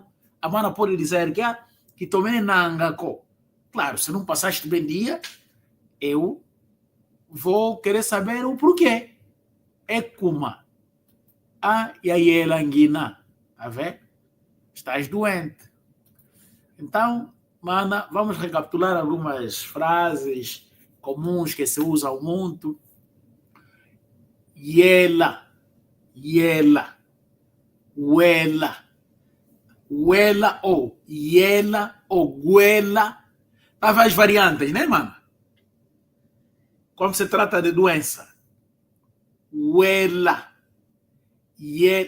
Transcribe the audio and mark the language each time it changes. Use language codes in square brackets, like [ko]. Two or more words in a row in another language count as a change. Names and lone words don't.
[pt] A mana pode dizer que Tomenenanga. Claro, se não passaste bem dia, eu vou querer saber o porquê. É kuma. E aí ela anguina. Tá vendo? Estás doente. Então, mana, vamos recapitular algumas frases comuns que se usam muito. Yela, yela, huela, huela ou yela ou guela. Há várias variantes, né, mano? Quando se trata de doença. Huela, yela.